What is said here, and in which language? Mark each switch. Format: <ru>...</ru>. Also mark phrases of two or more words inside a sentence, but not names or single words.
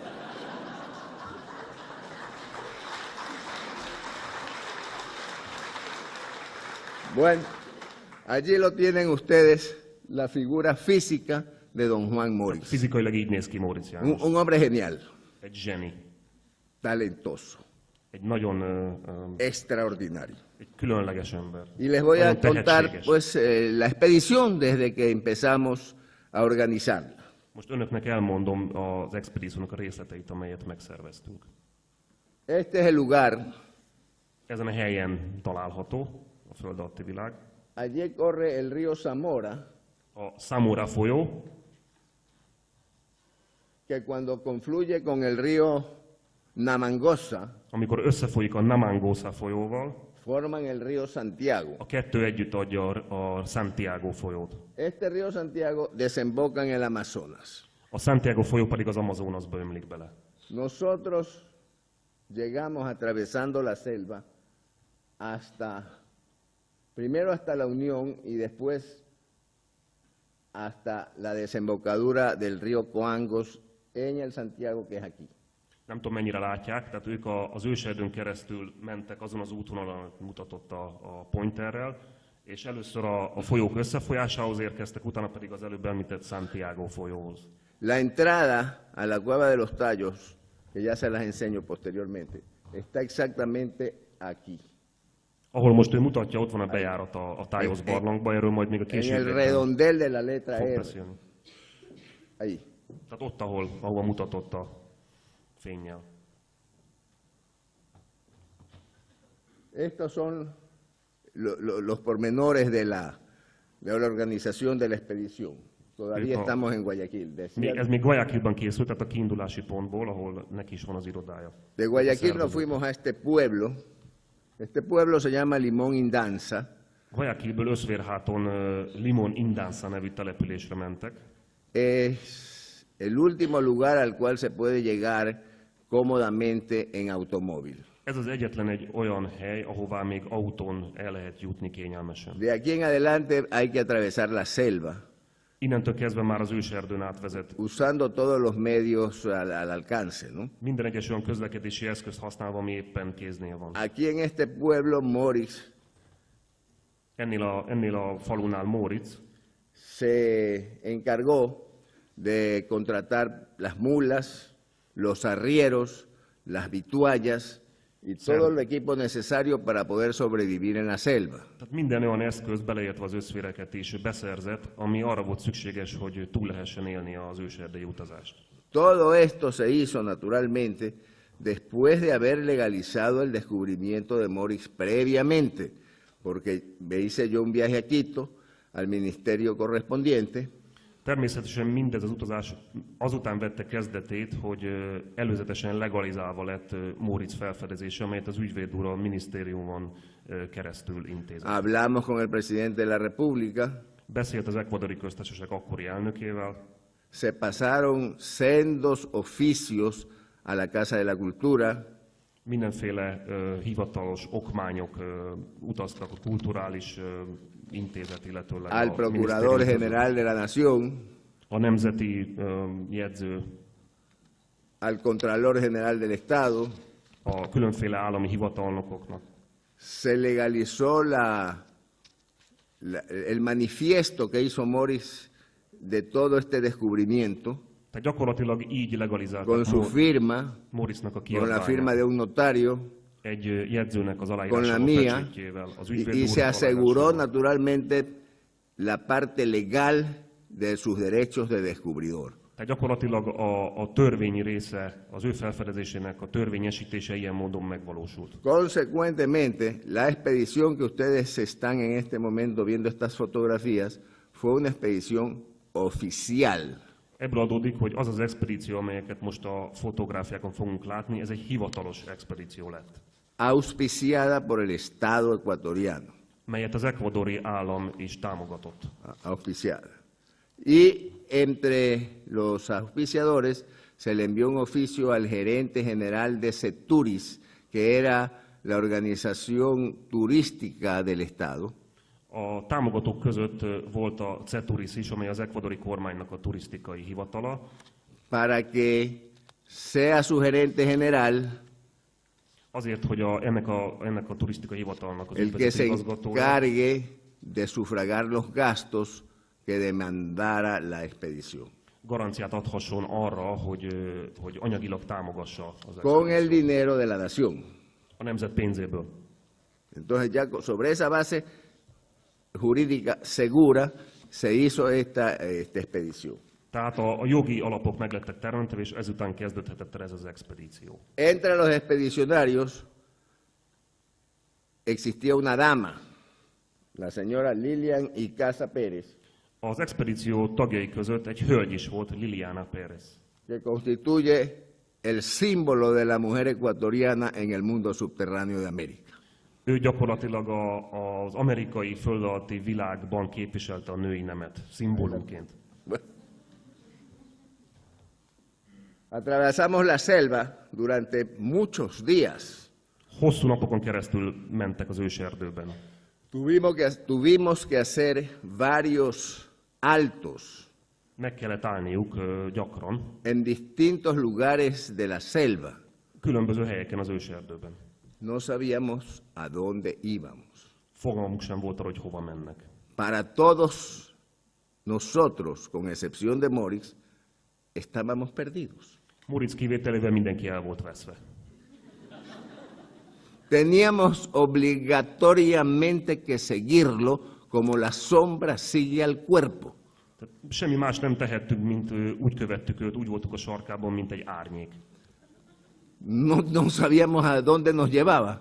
<es>Bueno, allí lo tienen ustedes, la figura física de don Juan Morris.</es> <hu>Fizikailag így néz ki Móricz János.</hu> <es>Un hombre genial,</es> <hu>Egy zseni.</hu> <es>talentoso,</es> <hu>Egy nagyon</hu> <es>extraordinario.</es> <hu>egy különleges ember.</hu> <es>Y les voy a</es> <hu>Nagyon</hu> <es>contar</es> <hu>tehetséges.</hu> <es>pues la expedición desde que empezamos a organizarla.</es> <hu>Most önöknek elmondom az expedíciónak a részleteit, amelyet megszerveztünk.</hu> <es>Este es el lugar,</es> <hu>Ezen a helyen található a föld alatti világ.</hu> <es>allí corre el río Zamora,</es> <hu>A Samora folyó,</hu> <es>que cuando confluye con el río Namangosa,</es> <hu>amikor összefolyik a Namangosa folyóval,</hu> <es>forman el río Santiago.</es> <hu>a kettő együtt adja a Santiago folyót.</hu> <es>Este río Santiago desemboca en el Amazonas.</es> <hu>A Santiago folyó pedig az Amazonasba ömlik bele.</hu> <es>Nosotros llegamos atravesando la selva primero hasta la Unión y después hasta la desembocadura del río Coangos en el Santiago que es aquí.</es> <hu>Nem tudom, mennyire látják, tehát ők az őserdőn keresztül mentek azon az útvonalon, amit mutatott a pointerrel, és először a folyók összefolyásához érkeztek, utána pedig az előbb említett Santiago folyóhoz.</hu> <es>La entrada a la Cueva de los Tallos, que ya se las enseño posteriormente, está exactamente aquí.</es> <hu>Ahol most ő mutatja, ott van a bejárat a Tájhoz barlangba, erről majd még a</hu> <es>En el</es> <hu>később</hu> <es>redondel de la letra</es> <hu>fog</hu> <es>R.</es> <hu>beszélni.</hu> <es>Ahí.</es> <hu>Tehát ott, ahol mutatott a fénnyel.</hu> <es>Estos son los pormenores de la organización de la expedición. Todavía estamos en Guayaquil.</es> <hu>Ez még Guayaquilban készült, tehát a kiindulási pontból, ahol neki is van az irodája.</hu> <es>De Guayaquil nos fuimos a este pueblo. Este pueblo se llama Limón Indanza.</es> <hu>Guayaquilből Öszvérháton Limón Indanza nevű településre mentek.</hu> <es>Es el último lugar al cual se puede llegar cómodamente en automóvil.</es> <hu>Ez az egyetlen egy olyan hely, ahová még autón el lehet jutni kényelmesen.</hu> <es>De aquí en adelante hay que atravesar la selva,</es> <hu>Innentől kezdve már az őserdőn átvezet.</hu> <es>usando todos los medios al alcance, ¿no?</es> <hu>Minden egyes olyan közlekedési eszközt használva, ami éppen kéznél van.</hu> <es>Aquí en este pueblo, Morris</es> <hu>Ennél a falunál Móricz</hu> <es>se encargó de contratar las mulas, los arrieros, las vituallas y todo el equipo necesario para poder sobrevivir en la selva.</es> <hu>Tehát minden olyan eszköz, beleértve az összféreket is beszerzett, ami arra volt szükséges, hogy túl lehessen élni az őserdei utazást.</hu> <es>Todo esto se hizo naturalmente después de haber legalizado el descubrimiento de Morix previamente, porque me hice yo un viaje a Quito, al ministerio correspondiente.</es> <hu>Természetesen mindez az utazás azután vette kezdetét, hogy előzetesen legalizálva lett Móricz felfedezése, amelyet az ügyvéd úr a minisztériumon keresztül intézett.</hu> <es>Hablamos con el presidente de la República.</es> <hu>Beszélt az ekvadori köztársaság akkori elnökével.</hu> <es>Se pasaron sendos oficios a la Casa de la Cultura.</es> <hu>Mindenféle hivatalos okmányok utaztak a kulturális intézet, illetőleg</hu> <es>al Procurador General de la Nación,</es> <hu>a nemzeti jegyző,</hu> <es>al Contralor General del Estado.</es> <hu>a különféle állami hivatalnokoknak.</hu> <es>Se legalizó el manifiesto que hizo Morix de todo este descubrimiento,</es> <hu>Tehát gyakorlatilag így legalizálták</hu> <es>con su firma,</es> <hu>Moritznak a</hu> <es>con la firma</es> <hu>kiadványát</hu> <es>de un notario,</es> <hu>egy jegyzőnek az</hu> <es>con la</es> <hu>aláírásával,</hu> <es>mía,</es> <hu>pecsétjével, az</hu> <es>y</es> <hu>ügyvéd</hu> <es>se</es> <hu>úr</hu> <es>aseguró</es> <hu>aláírásával.</hu> <es>naturalmente la parte legal de sus derechos de descubridor.</es> <hu>Tehát gyakorlatilag a törvényi része, az ő felfedezésének a törvényesítése ilyen módon megvalósult.</hu> <es>Consecuentemente, la expedición que ustedes están en este momento viendo estas fotografías fue una expedición oficial.</es> <hu>Ebből adódik, hogy az az expedíció, amelyeket most a fotográfiákon fogunk látni, ez egy hivatalos expedíció lett,</hu> <es>Auspiciada por el Estado ecuatoriano.</es> <hu>melyet az ekvadori állam is támogatott.</hu> <es>Auspiciada. Y entre los auspiciadores se le envió un oficio al gerente general de Seturis, que era la organización turística del Estado.</es> <hu>A támogatók között volt a CETURIS is, amely az ekvadori kormánynak a turisztikai hivatala,</hu> <es>para que sea su gerente general</es> <hu>azért, hogy ennek a turisztikai hivatalnak az</hu> <es>el que se</es> <hu>ügyvezető igazgatója</hu> <es>encargue de sufragar los gastos que demandara la expedición.</es> <hu>garanciát adhasson arra, hogy anyagilag támogassa az</hu> <es>Con el</es> <hu>expedíciót.</hu> <es>dinero de la nación.</es> <hu>A nemzet pénzéből.</hu> <es>Entonces ya sobre esa base jurídica segura se hizo esta expedición.</es> <hu>Tehát a jogi alapok meglettek teremtve, és ezután kezdődhetett el ez az expedíció.</hu> <es>Entre los expedicionarios existía una dama, la señora Lilian Icaza Pérez,</es> <hu>Az expedíció tagjai között egy hölgy is volt, Liliana Pérez,</hu> <es>que constituye el símbolo de la mujer ecuatoriana en el mundo subterráneo de América.</es> <hu>Ő gyakorlatilag az amerikai föld alatti világban képviselte a női nemet, szimbólumként.</hu> <es>Bueno. Atravesamos la selva durante muchos días.</es> <hu>Hosszú napokon keresztül mentek az őserdőben.</hu> <es>Tuvimos que hacer varios altos</es> <hu>Meg kellett állniuk gyakran,</hu> <es>en distintos lugares de la selva.</es> <hu>különböző helyeken az őserdőben.</hu> <es>No sabíamos a dónde íbamos.</es> <hu>Fogalmuk sem volt arra, hogy hova mennek.</hu> <es>Para todos nosotros, con excepción de Morix, estábamos perdidos.</es> <hu>Moritz kivételével mindenki el volt veszve.</hu> <es>Teníamos obligatoriamente que seguirlo como la sombra sigue al cuerpo.</es> <hu>Tehát semmi más nem tehettünk, mint úgy követtük őt, úgy voltunk a sarkában, mint egy árnyék.</hu> <es>No sabíamos a dónde nos llevaba,</es>